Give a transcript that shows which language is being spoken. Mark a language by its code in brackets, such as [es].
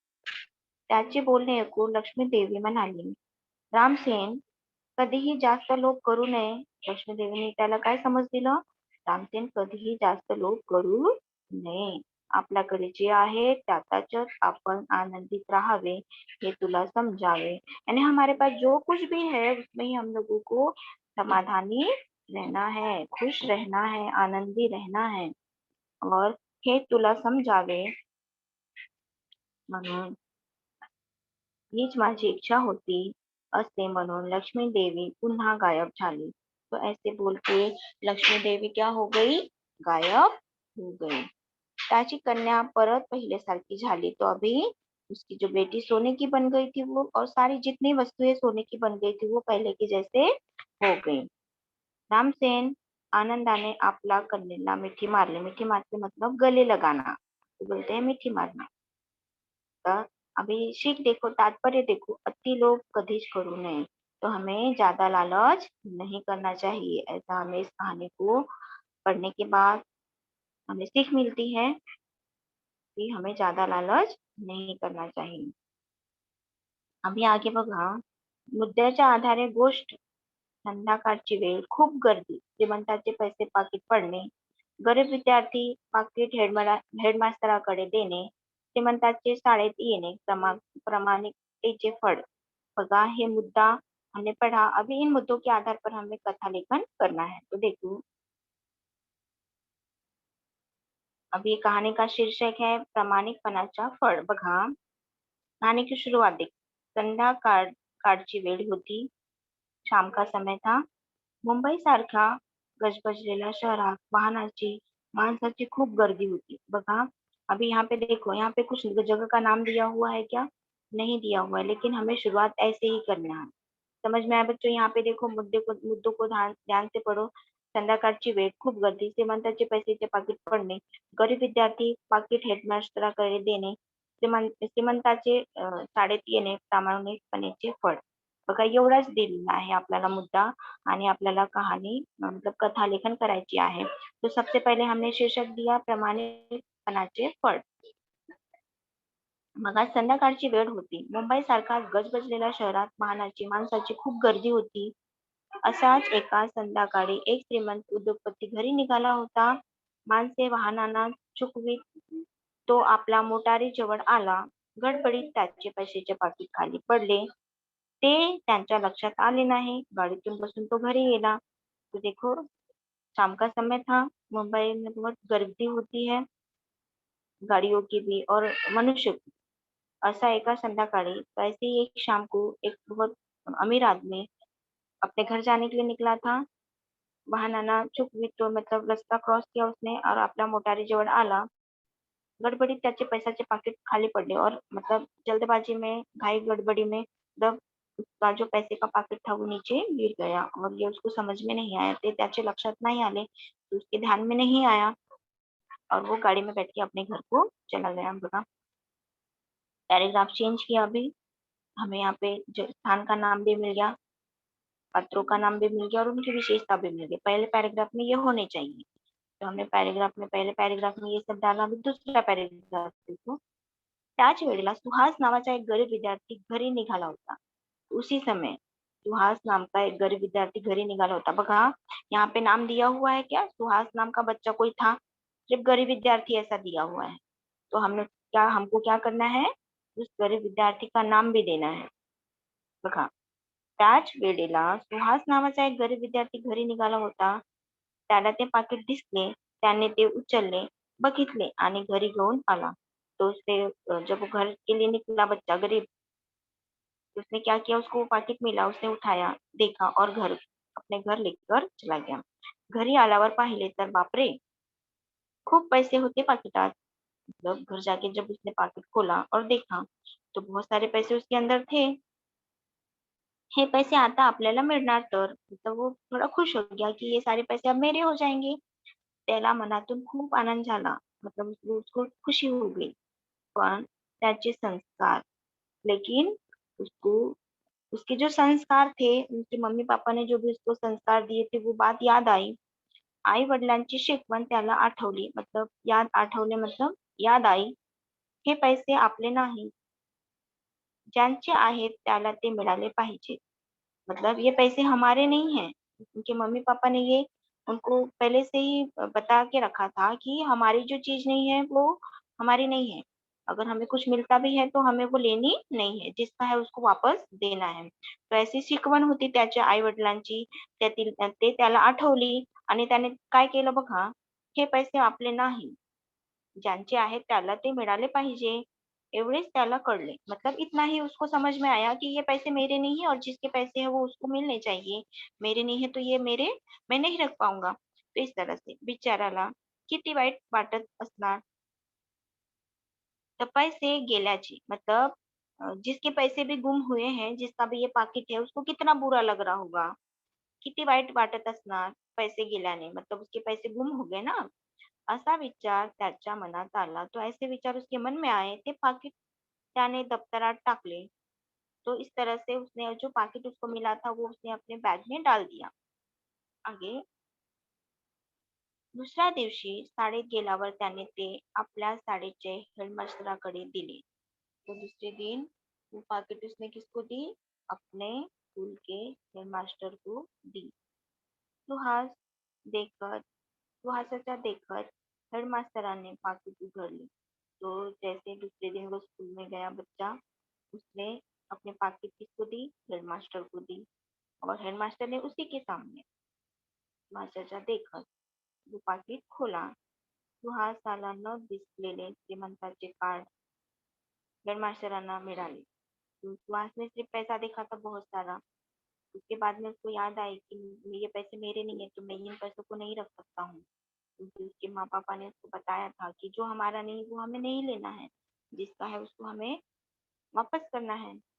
[mr] त्याचे बोलणे ऐकून लक्ष्मी देवी म्हणाली, रामसेन, कधीही जास्त लोभ करू नये। लक्ष्मी देवीने त्याला काय समज दिलं? रामसेन, कधीही जास्त लोभ करू नये, आपल्याकडे जे आहे त्यातच आपण आनंदित राहावे, हे तुला समजावे। [hi] यानी हमारे पास जो कुछ भी है उसमें ही हम लोगों को समाधानी रहना है, खुश रहना है, आनंदी रहना है, और [mr] हे तुला समजावे म्हणून हीच माझी इच्छा होती, असे म्हणून लक्ष्मी देवी पुन्हा गायब झाली। [hi] तो ऐसे बोल के लक्ष्मी देवी क्या हो गई? गायब हो गई। [mr] त्याची कन्या परत पहिल्यासारखी झाली। [hi] तो अभी उसकी जो बेटी सोने की बन गई थी वो, और सारी जितनी वस्तुएं सोने की बन गई थी वो पहले की जैसे हो गई। [mr] रामसेन आनंदाने आपला कन्येला मिठी मारली। [hi] मिठी मारते मतलब गले लगाना, तो बोलते हैं मिठी मारना। [mr] का [hi] अभी सीख देखो, तात्पर्य देखो, [mr] अति लोभ कधीच करू नये। [hi] तो हमें ज्यादा लालच नहीं करना चाहिए। ऐसा हमें इस कहानी को पढ़ने के बाद हमें सीख मिलती है। की हमें ज्यादा लालच नाही करना चाहिए. [mr] आम्ही आगे बघा, मुद्द्याच्या आधारे गोष्ट, संध्याकाळची वेळ, खूप गर्दी, श्रीमंताचे पैसे पाकिट पडणे, गरीब विद्यार्थी पाकिट हेडमास्तराकडे देणे, श्रीमंताचे शाळेत येणे, प्रामाणिकतेचे फळ. बघा हे मुद्दा [hi] हमने पढ़ा. अभी इन मुद्दों के आधार पर हमें कथा लेखन करना है. तो देखो, अभी कहानी का शीर्षक है प्रामाणिकपणाचा फळ. बघा कहानी की शुरुआत देख. [mr] काळची वेळ होती. [hi] शाम का समय था. [mr] मुंबई सारख्या गजबजलेल्या शहरात वाहनाची, माणसाची खूप गर्दी होती. [hi] बघा अभी यहाँ पे देखो, यहाँ पे कुछ जगह का नाम दिया हुआ है क्या? नहीं दिया हुआ है, लेकिन हमें शुरुआत ऐसे ही करना है. समझ में आया बच्चों? यहाँ पे देखो, मुद्दों को ध्यान से पढ़ो. [mr] संध्याकाळची वेळ, खूप गर्दी, श्रीमंताचे पैसेचे पाकिट पडणे, गरीब विद्यार्थी पाकिट हेडमास्टराकडे देणे, श्रीमंताचे शाळेत येणे, प्रामाणिकपणेचे फळ. बघा एवढाच दिलेला आहे आपल्याला मुद्दा आणि आपल्याला कहाणी मतलब कथा लेखन करायची आहे. [hi] तो सबसे पहले हमने शीर्षक दिया प्रामाणिकपणाचे फळ. [mr] मग आज संध्याकाळची वेळ होती. मुंबई सारख्या गजबजलेल्या शहरात वाहनाची, माणसाची खूप गर्दी होती. अशाच एका संध्याकाळी एक श्रीमंत उद्योगपती घरी निघाला होता. माणसे वाहनांना चुकवीत तो आपला मोटारीजवळ आला. गडबडीत त्याचे पैशाचे पाकीट खाली पडले. ते त्यांच्या लक्षात आले नाही. गाडीतून बसून तो घरी गेला. [hi] तो देखो, शाम का समय था. मुंबई में बहुत गर्दी होती है, गाड़ियों की भी और मनुष्य की. ऐसा [mr] एका संध्याकाळी, [hi] वैसे ही एक शाम को एक बहुत अमीर आदमी अपने घर जाने के लिए निकला था. [mr] वाहनांना चुकवीत तो [hi] मतलब रस्ता क्रॉस किया उसने और [mr] आपल्या मोटारीजवळ आला. गडबडीत त्याचे पैसाचे पाकिट खाली पडले [hi] और मतलब जल्दबाजी में, घाई गड़बड़ी में मतलब उसका जो पैसे का पाकिट था वो नीचे गिर गया और ये उसको समझ में नहीं आया. [mr] ते त्याचे लक्षात [hi] नहीं आले, तो उसके ध्यान में नहीं आया और वो गाड़ी में बैठ के अपने घर को चला गया. बघा पैराग्राफ चेंज किया. अभी हमें यहाँ पे जो स्थान का नाम भी मिल गया, पात्रों का नाम भी मिल गया और उनकी विशेषता भी मिल गई. पहले पैराग्राफ में ये होने चाहिए. तो हमने पहले पैराग्राफ में ये सब डाला. अभी दूसरा पैराग्राफ देखो. [mr] त्याच वेळेला सुहास नावाचा एक गरीब विद्यार्थी घरी निघाला होता. [hi] उसी समय सुहास नाम का एक गरीब विद्यार्थी [mr] घरी निकाला होता. [hi] बघा यहाँ पे नाम दिया हुआ है क्या? सुहास नाम का बच्चा कोई था? सिर्फ गरीब विद्यार्थी ऐसा दिया हुआ है. तो हमको क्या करना है? उस गरीब विद्यार्थी का नाम भी देना है. [mr] बघा त्याच वेळेला सुहास नावाचा एक गरीब विद्यार्थी घरी निघाला होता. त्याला ते पाकिट दिसले. त्याने ते उचलले, बघितले आणि घरी घेऊन आला. [hi] तो जब वो घर के लिए निकला बच्चा गरीब, उसने क्या किया, उसको वो पाकिट मिला, उसने उठाया, देखा और अपने घर लेकर चला गया. [mr] घरी आल्यावर पाहिले तर बापरे, खूप पैसे होते पाकिटात. [hi] मतलब घर जाके जब उसने पाकिट खोला और देखा तो बहुत सारे पैसे उसके अंदर थे. [mr] हे पैसे आता आपल्याला मिळणार तर. [hi] तो वो थोड़ा खुश हो गया कि ये सारे पैसे अब मेरे हो जाएंगे. [mr] त्याला मनातून खूप आनंद झाला. [hi] मतलब उसको खुशी हो गई. [mr] पण त्याचे संस्कार, [hi] लेकिन उसको उसके जो संस्कार थे, उनके मम्मी-पापा ने जो भी उसको संस्कार दिए थे, वो बात याद आई. [mr] आई-वडिलांची शिकवण त्याला आठवली. [hi] मतलब याद [mr] आठवले [hi] मतलब याद आई. [mr] हे पैसे आपले नाही. ज्यांचे आहेत त्याला ते मिळाले पाहिजे. [hi] मतलब ये पैसे हमारे नहीं हैं. उनके मम्मी-पापा ने ये उनको पहले से ही बता के रखा था कि हमारी जो चीज़ नहीं है वो हमारी नहीं है. अगर हमें कुछ मिलता भी है तो हमें वो लेनी नहीं है. जिसका है उसको वापस देना है. [mr] तो अशी शिकवण होती त्याच्या आई-वडिलांची. ते त्याला आठवली आणि त्याने काय केलं बघा, हे पैसे आपले नाही. ज्यांचे आहेत त्याला ते मिळाले पाहिजे. एवढेच त्याला कळले. [hi] मतलब इतना ही उसको समझ में आया कि ये पैसे मेरे नहीं है और जिसके पैसे हैं वो उसको मिलने चाहिए. मेरे नहीं है तो ये मैं नहीं रख पाऊंगा. तो इस तरह से [mr] बिचाराला किती वाईट वाटत असणार. तर पैसे गेल्याची [hi] मतलब जिसके पैसे भी गुम हुए हैं, जिसका भी ये पाकिट है, उसको कितना बुरा लग रहा होगा. [mr] किती वाईट वाटत असणार पैसे गेल्याने. [hi] मतलब उसके पैसे गुम हो गए ना. [mr] असा विचार त्याच्या मनात आला. [hi] तो ऐसे विचार उसके मन में आए. [mr] ते पाकिट त्याने दफ्तरात टाकले. [hi] तो इस तरह से उसने जो पाकिट उसको मिला था वो उसने अपने बैग में डाल दिया. आगे [mr] दुसऱ्या दिवशी शाळेत गेल्यावर त्याने ते आपल्या शाळेचे हेडमास्टराकडे दिले. [hi] तो दूसरे दिन वो पाकिट उसने किसको दी? अपने स्कूल के हेडमास्टर को दी. [mr] सुहास देखकर सुहासाच्या देखत हेडमास्टराने पाकिट उघडले. [hi] तो जैसे दूसरे दिन वो स्कूल में गया बच्चा, उसने अपनी पाकिट किसको दी? हेडमास्टर को दी. और हेडमास्टर ने उसी के सामने [mr] मास्टरच्या देखत [hi] वो पाकिट खोला. [mr] सुहासाला न दिसलेले श्रीमंताचे कार्ड हेडमास्टरांना मिळाले. [hi] तो सुहास ने सिर्फ पैसा देखा था बहुत सारा. उसके बाद में उसको याद आई कि ये पैसे मेरे नहीं है, तो मैं इन पैसों को नहीं रख सकता हूँ, क्योंकि उसके माँ पापा ने उसको बताया था कि जो हमारा नहीं वो हमें नहीं लेना है, जिसका है उसको हमें वापस करना है.